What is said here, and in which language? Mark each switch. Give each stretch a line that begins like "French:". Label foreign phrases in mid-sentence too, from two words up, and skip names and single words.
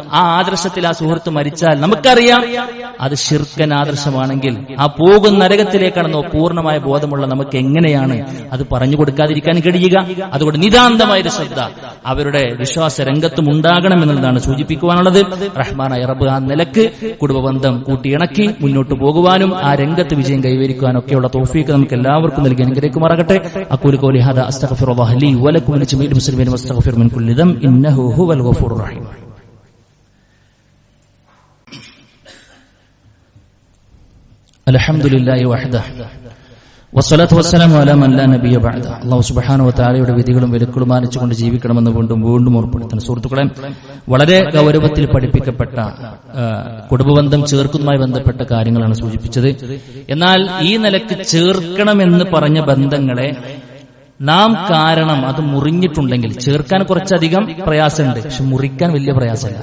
Malayalam: ആ ആദർശത്തിൽ ആ സുഹൃത്ത് മരിച്ചാൽ നമുക്കറിയാം അത് ശിർക്കൻ ആദർശമാണെങ്കിൽ ആ പോകുന്ന നരകത്തിലേക്കാണെന്നോ പൂർണ്ണമായ ബോധമുള്ള നമുക്ക് എങ്ങനെയാണ് അത് പറഞ്ഞു കൊടുക്കാതിരിക്കാൻ കഴിയുക? അതുകൊണ്ട് നിതാന്തമായൊരു ശ്രദ്ധ അവരുടെ വിശ്വാസ രംഗത്തും ഉണ്ടാകണം എന്നുള്ളതാണ് സൂചിപ്പിക്കുവാനുള്ളത്. റഹ്മാനായ റബ്ബ് ആ നിലക്ക് കുടുംബബന്ധം കൂട്ടിയിണക്കി മുന്നോട്ട് പോകുവാനും ആ രംഗത്ത് വിജയം കൈവരിക്കുവാനും ഒക്കെയുള്ള തൗഫീഖ് നമുക്ക് എല്ലാവർക്കും നൽകി അനുഗ്രഹിക്കുമാറാകട്ടെ.
Arabic: أقول قولي هذا استغفر الله لي ولكم ولجميع المسلمين واستغفر من كل ذنب انه هو الغفور الرحيم. الحمد لله وحده والصلاة والسلام على من لا نبي بعده. الله سبحانه وتعالى
Malayalam: വിധികളും വിലക്കുകളും മാനിച്ചുകൊണ്ട് ജീവിക്കണമെന്ന് വീണ്ടും ഓർമ്മപ്പെടുത്തുന്നു. സുഹൃത്തുക്കളെ, വളരെ ഗൗരവത്തിൽ പഠിപ്പിക്കപ്പെട്ട കുടുംബബന്ധം ചേർക്കുന്നതുമായി ബന്ധപ്പെട്ട കാര്യങ്ങളാണ് സൂചിപ്പിച്ചത്. എന്നാൽ ഈ നിലക്ക് ചേർക്കണമെന്ന് പറഞ്ഞ ബന്ധങ്ങളെ നാം കാരണം അത് മുറിഞ്ഞിട്ടുണ്ടെങ്കിൽ ചേർക്കാൻ കുറച്ചധികം പ്രയാസമുണ്ട്, പക്ഷെ മുറിക്കാൻ വലിയ പ്രയാസമില്ല.